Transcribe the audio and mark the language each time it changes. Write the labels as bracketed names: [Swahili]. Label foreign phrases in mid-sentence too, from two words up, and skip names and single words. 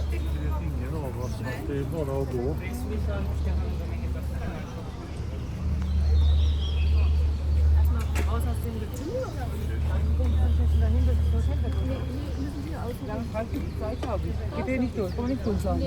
[Swedish] Ingen av oss. Det är bara att gå. [German] Raus aus dem Getümmel oder? Dahin, das ist das Hintergrund. Nee, müssen wir außen. Ja, Frank, die Zeit habe ich. Geht eh nicht durch, kann man nicht gut sagen.